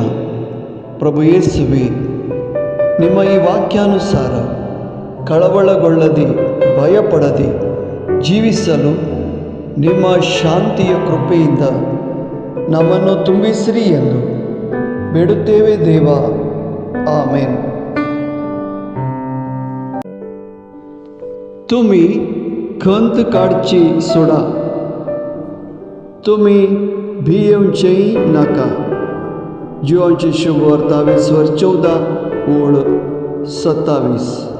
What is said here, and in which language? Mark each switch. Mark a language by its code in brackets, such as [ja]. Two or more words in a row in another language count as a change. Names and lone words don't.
[kn] ಪ್ರಭು ಯೇಸುವೆ, ನಿಮ್ಮ ಈ ವಾಕ್ಯಾನುಸಾರ ಕಳವಳಗೊಳ್ಳದೆ ಭಯಪಡದೆ ಜೀವಿಸಲು ನಿಮ್ಮ ಶಾಂತಿಯ ಕೃಪೆಯಿಂದ ನಮ್ಮನ್ನು ತುಂಬಿಸಿರಿ ಎಂದು ಬೇಡುತ್ತೇವೆ ದೇವ. ಆಮೇನ್. [kok] तुम्ही खंत काडची सोडा, तुम्ही भी येवचेय नाका. जिवांची शुभवार्ता 14:27.